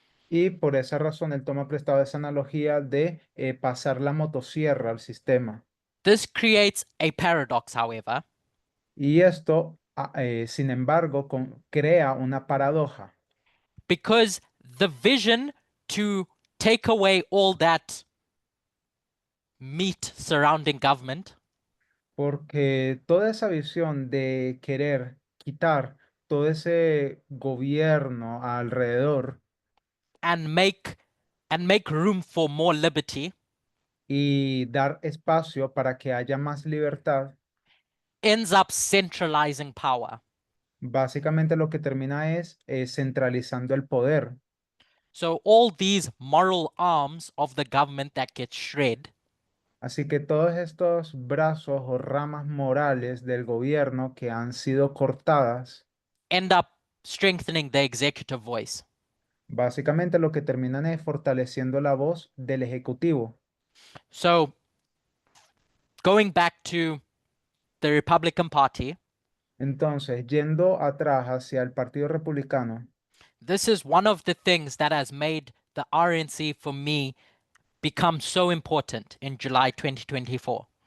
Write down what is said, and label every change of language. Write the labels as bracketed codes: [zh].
[es] Y por esa razón él toma prestado esa analogía de pasar la motosierra al sistema. [en] This creates a paradox, however, [es] Y esto, sin embargo, crea una paradoja, [en] because the vision to take away all that meat surrounding government [es] porque toda esa visión de querer quitar todo ese gobierno alrededor [en] and make room for more liberty [es] y dar espacio para que haya más libertad, [en] ends up centralizing power. [es] básicamente lo que termina es centralizando el poder. [en] So all these moral arms of the government that get shred [es] Así que todos estos brazos o ramas morales del gobierno que han sido cortadas, [en] end up strengthening the executive voice. [es] básicamente lo que terminan es fortaleciendo la voz del ejecutivo. [en] So going back to the Republican Party, [es] Entonces, yendo atrás hacia el Partido Republicano, [en] this is one of the things that has made the RNC for me become so important in July 2024.